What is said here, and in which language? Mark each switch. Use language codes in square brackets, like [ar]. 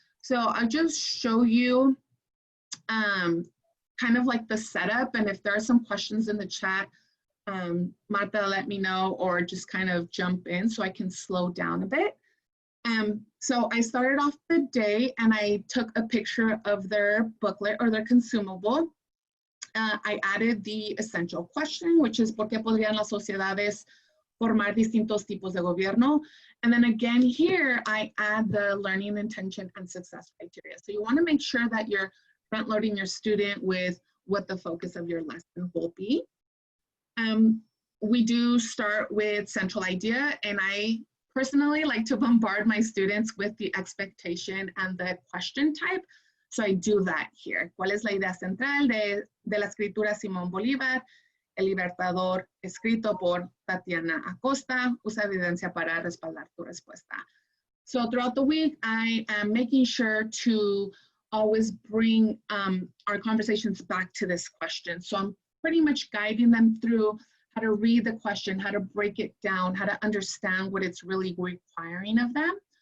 [en] So I'll just show you kind of like the setup, and if there are some questions in the chat, Marta, let me know, or just kind of jump in so I can slow down a bit. So I started off the day and I took a picture of their booklet or their consumable. I added the essential question, which is, [es] ¿por qué podrían las sociedades formar distintos tipos de gobierno? [en] And then again here, I add the learning intention and success criteria. So you want to make sure that you're front loading your student with what the focus of your lesson will be. We do start with central idea, and I personally like to bombard my students with the expectation and the question type. So I do that here. [es] ¿Cuál es la idea central de la escritura Simón Bolívar, el Libertador, escrito por Tatiana Acosta? Usa evidencia para respaldar tu respuesta. [en] So throughout the week, I am making sure to always bring our conversations back to this question. So I'm pretty much guiding them through how to read the question, how to break it down, how to understand what it's really requiring of them.